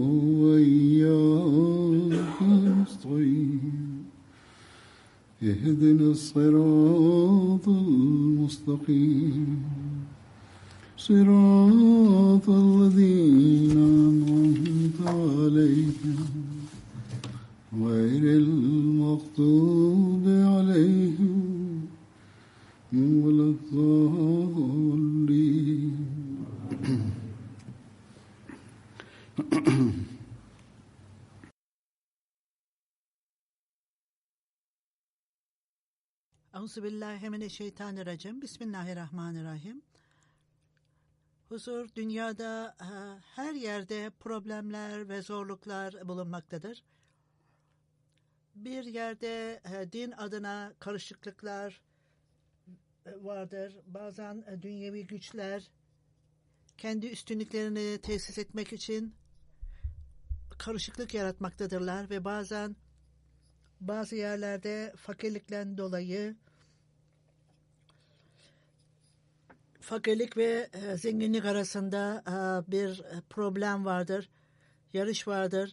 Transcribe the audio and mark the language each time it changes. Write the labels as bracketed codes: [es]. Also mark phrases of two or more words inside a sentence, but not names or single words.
[ar] وإياك نستعين اهدنا الصراط المستقيم صراط الذين أنعمت عليهم غير المغضوب عليهم ولا الضالين. Euzubillahimineşşeytanirracim. Bismillahirrahmanirrahim. [tr] Huzur, dünyada her yerde problemler ve zorluklar bulunmaktadır. Bir yerde din adına karışıklıklar vardır. Bazen dünyevi güçler kendi üstünlüklerini tesis etmek için karışıklık yaratmaktadırlar ve bazen bazı yerlerde fakirlikten dolayı fakirlik ve zenginlik arasında bir problem vardır, yarış vardır.